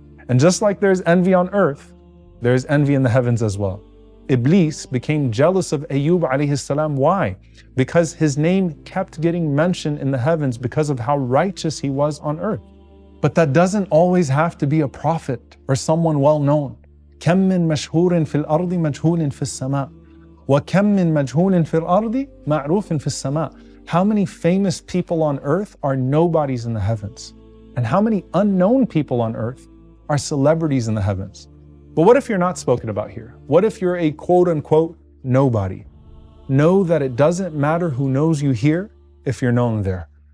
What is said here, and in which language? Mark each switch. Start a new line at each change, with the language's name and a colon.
English: And just like there's envy on earth, there's envy in the heavens as well. Iblis became jealous of Ayyub alayhi salam. Why? Because his name kept getting mentioned in the heavens because of how righteous he was on earth. But that doesn't always have to be a prophet or someone well known.
Arabic: كم من مشهور في الأرض مجهول في السماء وكم من مجهول في الأرض معروف في السماء.
English: How many famous people on earth are nobodies in the heavens? And how many unknown people on earth are celebrities in the heavens? But what if you're not spoken about here? What if you're a quote unquote nobody? Know that it doesn't matter who knows you here if you're known there.